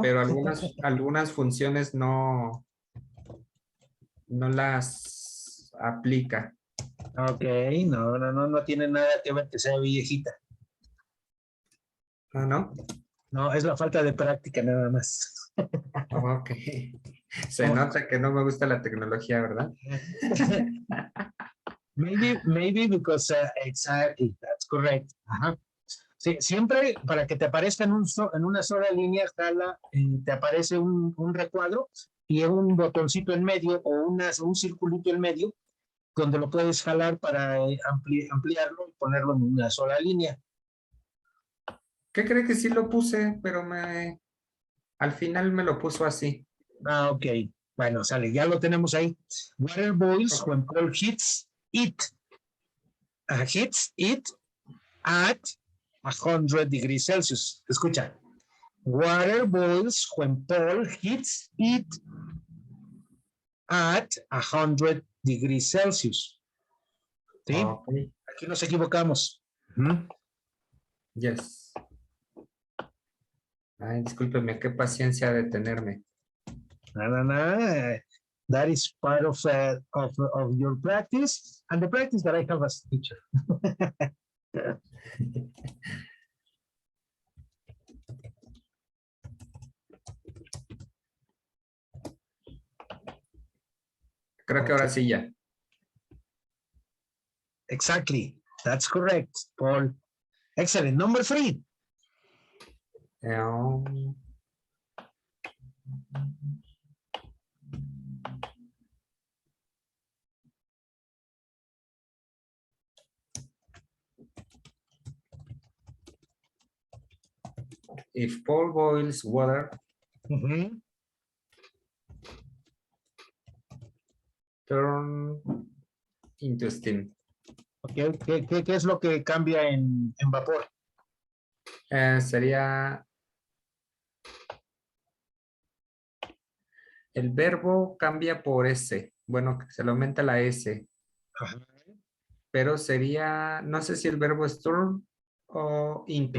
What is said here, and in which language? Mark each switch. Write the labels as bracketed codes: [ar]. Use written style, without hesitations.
[es] Pero algunas funciones no las aplica. Ok, no tiene nada que ver que sea viejita. ¿No? No, es la falta de práctica nada más. Ok. Se nota que no me gusta la tecnología, ¿verdad? [en] Maybe because exactly, that's correct. [es] Sí, siempre para que te aparezca en una sola línea, te aparece un recuadro y un botoncito en medio o un circulito en medio donde lo puedes jalar para ampliarlo y ponerlo en una sola línea. ¿Qué cree que sí lo puse? Pero al final me lo puso así. Ok. Bueno, sale, ya lo tenemos ahí. [en] Water boils when Paul heats it. Heats it at 100 degrees Celsius. [es] Escucha. [en] Water boils when Paul heats it at 100 degrees Celsius. [es] ¿Sí? [en] Okay. [es] Aquí nos equivocamos. Ujú. [en] Yes. [es] Ay, discúlpeme, qué paciencia de tenerme. No. [en] That is part of your practice and the practice that I have as teacher. [es] Creo que ahora sí ya. [en] Exactly. That's correct, Paul. Excellent. Number 3. Um, if Paul boils water, turn into steam. Okay. [es] ¿Qué es lo que cambia en vapor? Sería el verbo cambia por S. Bueno, se le aumenta la S. Ajá. Pero sería, no sé si el verbo es turn o into.